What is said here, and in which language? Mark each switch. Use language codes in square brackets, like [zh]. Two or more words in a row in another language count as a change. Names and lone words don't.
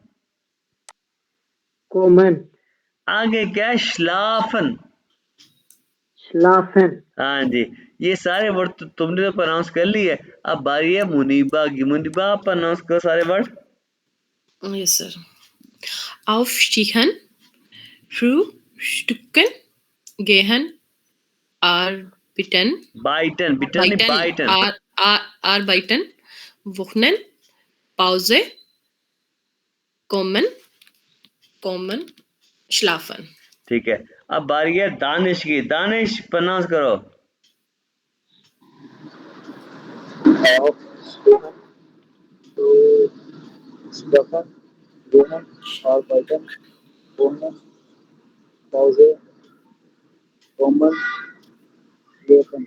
[de] Kommen. [hi] आगे क्या है? श्लाफन। [de] Schlafen. [hi] हाँ जी। ये सारे वर्ड तो तुमने तो प्रोनाउंस कर लिए। अब बारी है मुनीबा की। मुनीबा आप प्रोनाउंस करो सारे वर्ड। [en] Yes, sir. [de] Aufstehen, frühstücken, gehen, arbeiten, [hi] बाइटन बिटन नहीं बाइटन। [de] arbeiten, wohnen, Pause, kommen, schlafen. [hi] ठीक है अब बारी है दानिश की। दानिश प्रोनाउंस करो। [de] Aufstehen, Stefan, Wohnen, Arbeiten, Wohnen, Pause, Kommen, Leben.